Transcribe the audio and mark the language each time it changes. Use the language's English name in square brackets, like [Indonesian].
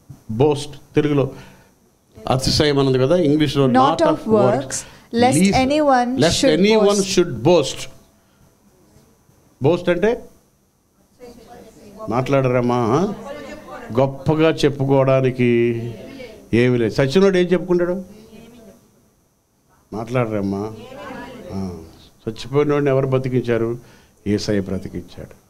[Telugu] Boast తెలుగులో అతిశయం అన్నది కదా, ఇంగ్లీష్ లో [English] not of works lest anyone should boast. [Telugu] Boast అంటే మాట్లాడరమ్మా, గొప్పగా చెప్పుకోవడానికి ఏమి లేదు. సచ్చినోడు ఏం చెప్పుకుంటాడు? మాట్లాడరమ్మా. చచ్చిపోయినోడిని ఎవరు బతికించారు? యేసయ్య బ్రతికించాడు.